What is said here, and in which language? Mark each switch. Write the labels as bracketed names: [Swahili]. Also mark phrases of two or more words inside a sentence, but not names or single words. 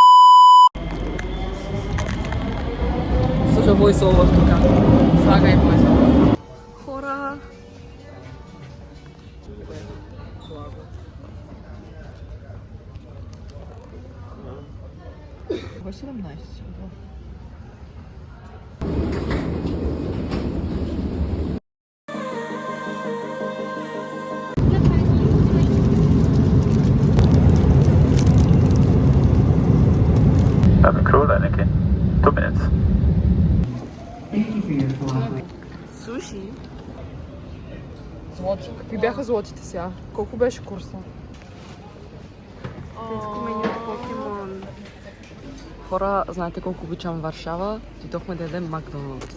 [Bulgarian] Слушай войсовър тук. Слагай войсовър. Хора! Кога 17? [English] That'd be cool then, Nikki. 2 minutes. [Bulgarian] Суши? Злоти. Какви бяха злотите сега? Колко беше курса? Покемон. Хора, знаете колко обичам Варшава? Дойдохме да ядем Макдоналдс.